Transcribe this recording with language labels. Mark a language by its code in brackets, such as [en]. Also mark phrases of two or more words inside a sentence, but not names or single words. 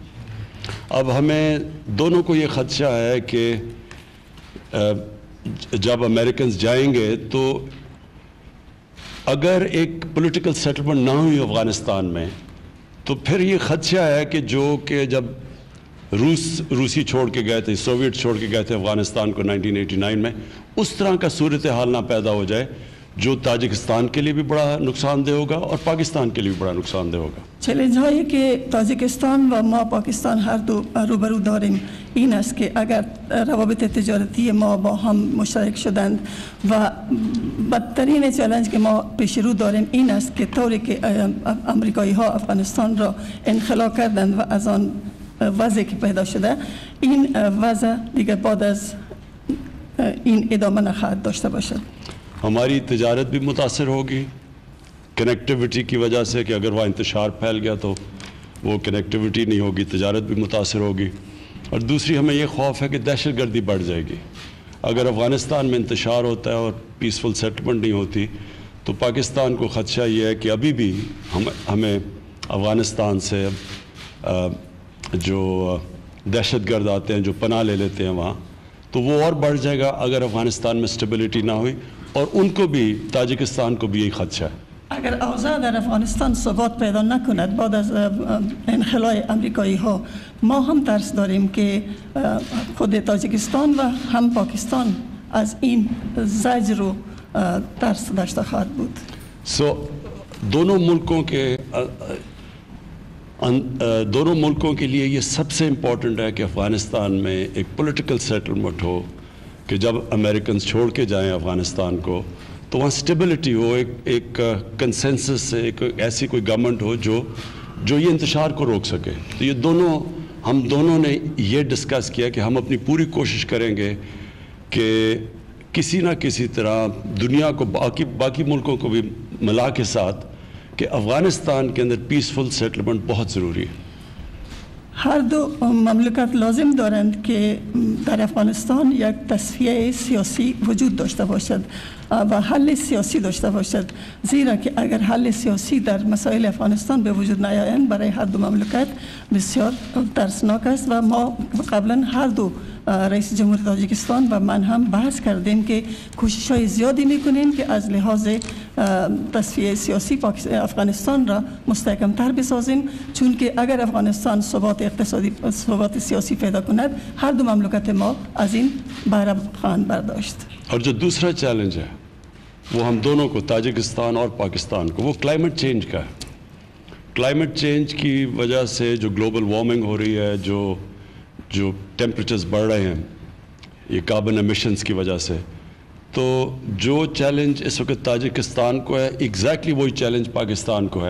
[ur] اب ہمیں دونوں کو یہ خدشہ ہے کہ جب امریکنز جائیں گے تو اگر ایک [en] political settlement [ur] نہ ہوئی افغانستان میں تو پھر یہ خدشہ ہے کہ جب روسی چھوڑ کے گئے تھے, سوویٹ چھوڑ کے گئے تھے افغانستان کو 1989 میں, اس طرح کا صورتحال نہ پیدا ہو جائے جو تاجکستان کے لیے بھی بڑا نقصان دہ ہوگا اور پاکستان کے لیے بھی بڑا نقصان دہ ہوگا. [fa] چیلنج هایی که تاجیکستان و ما پاکستان هر دو روبرو داریم این است که اگر روابط تجارتی ما با هم مشترک شدند و بدترین چالش که ما پیش رو داریم این است که طوری که امریکایی ها افغانستان را انخلا کردند و از آن وضعی که پیدا شده این وضع دیگر بعد از این ادامه نخواهد داشته باشد. [ur] ہماری تجارت بھی متاثر ہوگی کنیکٹیوٹی کی وجہ سے کہ اگر وہ انتشار پھیل گیا تو وہ کنیکٹیوٹی نہیں ہوگی, تجارت بھی متاثر ہوگی. اور دوسری ہمیں یہ خوف ہے کہ دہشت گردی بڑھ جائے گی. اگر افغانستان میں انتشار ہوتا ہے اور [en] peaceful settlement [ur] نہیں ہوتی تو پاکستان کو خدشہ یہ ہے کہ ابھی بھی ہمیں افغانستان سے جو دہشت گرد آتے ہیں جو پناہ لے لیتے ہیں وہاں تو وہ اور بڑھ جائے گا اگر افغانستان میں اسٹیبلٹی نہ ہوئی, اور ان کو بھی تاجکستان کو بھی یہی خدشہ ہے. [fa] اگر اوضاع در افغانستان ثبات پیدا نکند بعد از انخلای امریکایی ها ما هم ترس داریم که خود تاجیکستان و هم پاکستان از این زجر و ترس داشته خواهد بود. [ur] دونوں ملکوں کے لیے یہ سب سے امپورٹنٹ ہے کہ افغانستان میں ایک [en] political settlement [ur] ہو کہ جب امریکنز چھوڑ کے جائیں افغانستان کو تو وہاں سٹیبلٹی ہو, ایک کنسنسس سے ایک ایسی کوئی گورنمنٹ ہو جو یہ انتشار کو روک سکے. تو یہ ہم دونوں نے یہ ڈسکس کیا کہ ہم اپنی پوری کوشش کریں گے کہ کسی نہ کسی طرح دنیا کو باقی ملکوں کو بھی ملا کے ساتھ کہ افغانستان کے اندر [en] peaceful settlement [ur] بہت ضروری ہے. [fa] هر دو مملکت لازم دارند که در افغانستان یک تصفیه سیاسی وجود داشته باشد. و حل سیاسی داشته باشد، زیرا که اگر حل سیاسی در مسائل افغانستان به وجود نیایند برای هر دو مملکت بسیار ترسناک است. و ما قبلا هر دو رئیس جمهور تاجیکستان و من هم بحث کردیم که کوشش‌های زیادی میکنیم که از لحاظ تصفیه سیاسی افغانستان را مستحکم‌تر بسازیم، چون که اگر افغانستان ثبات اقتصادی ثبات سیاسی پیدا کند هر دو مملکت ما از این بهره خواهند برداشت. [ur] اور جو دوسرا چیلنج ہے وہ ہم دونوں کو، تاجکستان اور پاکستان کو، وہ [en] climate change [ur] کا ہے. [en] climate change [ur] کی وجہ سے جو [en] global warming [ur] ہو رہی ہے، جو ٹیمپریچرز بڑھ رہے ہیں، یہ [en] carbon emissions [ur] کی وجہ سے، تو جو چیلنج اس وقت تاجکستان کو ہے ایگزیکٹلی وہی چیلنج پاکستان کو ہے.